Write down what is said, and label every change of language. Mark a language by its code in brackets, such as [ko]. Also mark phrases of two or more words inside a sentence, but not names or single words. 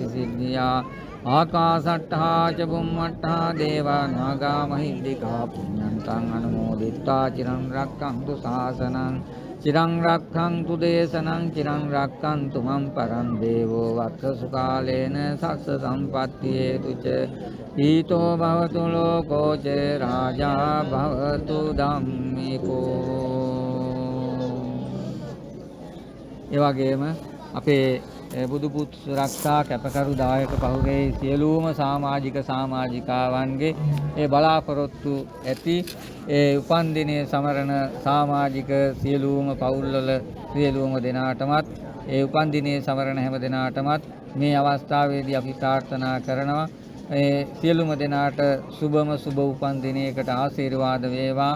[pi] සිද්ධියා ආකාසට්ඨා ච බුම්මට්ඨා දේවා නාග මහිද්దికා පුඤ්ඤන්තං අනුමෝදිත්වා චිරං රක්ඛන්තු ශාසනං චිරං රක්ඛන්තු දේශනං චිරං රක්ඛන්තු මම් පරං දේවෝ වත්ස සුකාලේන සස්ස සම්පත්ති හේතු ච ඊතෝ භවතු ලෝකෝ ච රාජා භවතු ධම්මිකෝ. [si] ඒ වගේම අපේ බුදු පුත් සුරක්ෂා කැපකරු දායක පහුරේ සියලුම සමාජිකාවන්ගේ ඒ බලාපොරොත්තු ඇති ඒ උපන් දිනයේ සමරන සමාජික සියලුම පවුල්වල සියලුම දෙනාටමත් ඒ උපන් දිනයේ සමරන හැම දෙනාටමත් මේ අවස්ථාවේදී අපි ප්‍රාර්ථනා කරනවා ඒ සියලුම දෙනාට සුබම සුබ උපන් දිනයකට ආශිර්වාද වේවා.